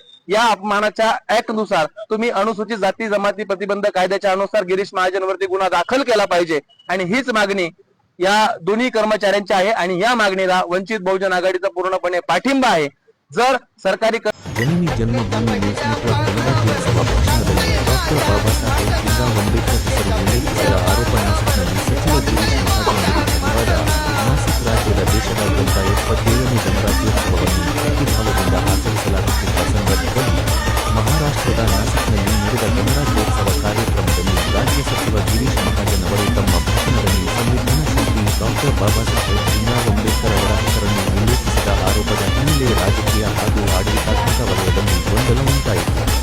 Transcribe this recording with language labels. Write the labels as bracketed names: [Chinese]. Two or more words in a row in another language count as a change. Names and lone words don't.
[Marathi] या अपमानाच्या ऍक्ट नुसार तुम्ही अनुसूचित जाती जमाती प्रतिबंध कायद्याच्या अनुसार गिरीश महाजनवरती गुन्हा दाखल केला पाहिजे. आणि हीच मागणी या दोन्ही कर्मचाऱ्यांची आहे आणि या मागणीला वंचित बहुजन आघाडीचा पूर्णपणे पाठिंबा आहे. जर सरकारी [Kannada] जननी जन्मभूमी न्यूज नेटवर्क गणराज्योत्सव ಭಾಷಣದಲ್ಲಿ ಡಾಕ್ಟರ್ ಬಾಬಾಸಾಹೇಬ್ ಭೀಮ್ರಾವ್ ಅಂಬೇಡ್ಕರ್ ಹೆಸರು ಉಲ್ಲೇಖಿಸಿದ ಆರೋಪ ನಾಸಿಕ್ನಲ್ಲಿ ಸಚಿವ ಗಿರೀಶ್ ಮಹಾಜನ್ ವಿರುದ್ಧ ನಾಸಿಕ್ ರಾಜ್ಯದ ದೇಶದಾದ್ಯಂತ 77ನೇ ಗಣರಾಜ್ಯೋತ್ಸವವನ್ನು ಭಕ್ತಿಭಾವದಿಂದ ಆಚರಿಸಲಾಗುತ್ತಿದ್ದ ಸಂದರ್ಭದಲ್ಲಿ ಮಹಾರಾಷ್ಟ್ರದ ನಾಸಿಕ್ನಲ್ಲಿ ನಡೆದ ಗಣರಾಜ್ಯೋತ್ಸವ ಕಾರ್ಯಕ್ರಮದಲ್ಲಿ ರಾಜ್ಯ ಸಚಿವ ಗಿರೀಶ್ ಮಹಾಜನ್ ಅವರು ತಮ್ಮ ಭಾಷಣದಲ್ಲಿ ಸಂವಿಧಾನ ಶಿಲ್ಪಿ ಡಾಕ್ಟರ್ ಬಾಬಾಸಾಹೇಬ್ ಭೀಮ್ರಾವ್ ಅಂಬೇಡ್ಕರ್ ಅವರ ಹೆಸರನ್ನು ಉಲ್ಲೇಖಿಸಿದ ಆರೋಪದ ಹಿನ್ನೆಲೆ ರಾಜಕೀಯ ಹಾಗೂ ಆಡಳಿತಾತ್ಮಕ ವಲಯದಲ್ಲಿ ಗೊಂದಲ ಉಂಟಾಯಿತು.